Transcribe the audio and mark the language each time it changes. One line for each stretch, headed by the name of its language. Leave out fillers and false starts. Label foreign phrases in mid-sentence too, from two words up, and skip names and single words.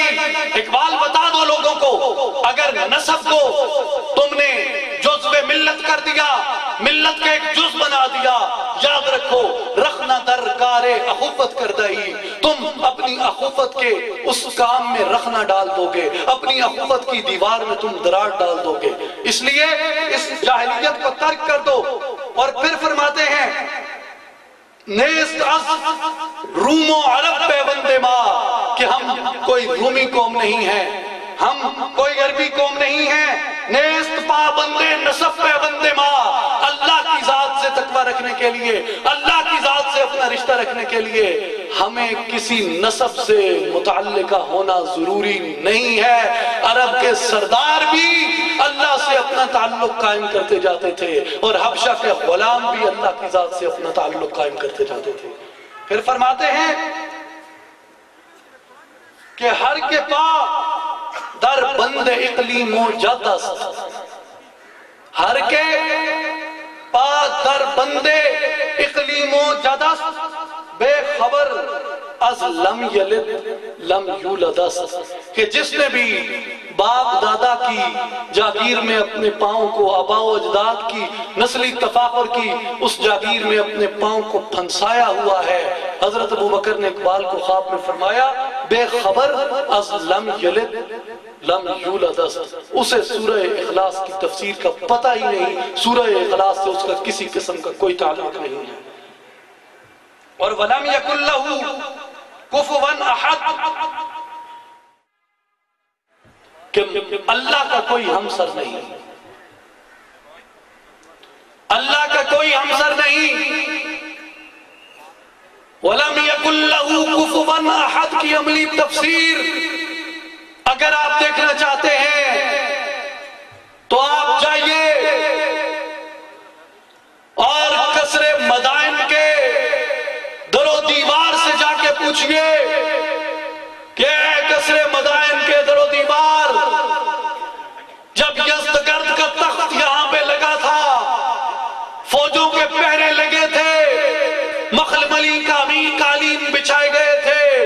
Urdu: اقبال بتا دو لوگوں کو، اگر نسب کو تم نے جزو ملت کر دیا، ملت کا ایک جز بنا دیا، یاد رکھو
Persian: رخنا درکار اخوت کر دئی،
Urdu: تم اپنی اخوت کے اس کام میں رخنا ڈال دو گے، اپنی اخوت کی دیوار میں تم دراڑ ڈال دو گے۔ اس لیے اس جاہلیت کو ترک کر دو۔ اور پھر فرماتے ہیں
Persian: نیست از روم و عرب پیوند ما،
Urdu: کہ ہم کوئی رومی قوم نہیں ہیں، ہم کوئی عربی قوم نہیں ہیں۔
Persian: نیست پابند نسب پیوند ما،
Urdu: اللہ کی ذات سے تقوی رکھنے کے لیے، اللہ کی ذات سے اپنا رشتہ رکھنے کے لیے ہمیں کسی نسب سے متعلقہ ہونا ضروری نہیں ہے۔ عرب کے سردار بھی اللہ سے اپنا تعلق قائم کرتے جاتے تھے، اور حبشہ کے غلام بھی اللہ کی ذات سے اپنا تعلق قائم کرتے جاتے تھے۔ پھر فرماتے ہیں کہ
Persian: ہر کے پا در بند اقلیم و جدست، ہر کے پا در بند اقلیم و جدست، بے خبر از لم یلد لم یولدست،
Urdu: کہ جس نے بھی باپ دادا کی جاگیر میں اپنے پاؤں کو، آباء و اجداد کی نسلی تفاخر کی اس جاگیر میں اپنے پاؤں کو پھنسایا ہوا ہے۔ حضرت ابوبکر نے اقبال کو خواب میں فرمایا،
Persian: بے خبر از لم یلد لم یولدست،
Urdu: اسے سورہ اخلاص کی تفسیر کا پتہ ہی نہیں، سورہ اخلاص سے اس کا کسی قسم کا کوئی تعلق نہیں ہے۔
Arabic: اور وَلَمْ يَكُنْ لَهُ كُفُوًا أَحَدٌ،
Urdu: کہ اللہ کا کوئی ہمسر نہیں، اللہ کا کوئی ہمسر نہیں۔
Arabic: وَلَمْ يَكُنْ لَهُ كُفُوًا أَحَدٌ
Urdu: کی عملی تفسیر اگر آپ دیکھنا چاہتے ہیں تو آپ جائیے اور قصر مدائن کے در و دیوار سے جا کے پوچھئے کہ اے قصر مدائن کے در و دیوار، جب یزدگرد کا تخت یہاں پہ لگا تھا، فوجوں کے پہرے لگے تھے، مخملی قالین بچھائے گئے تھے،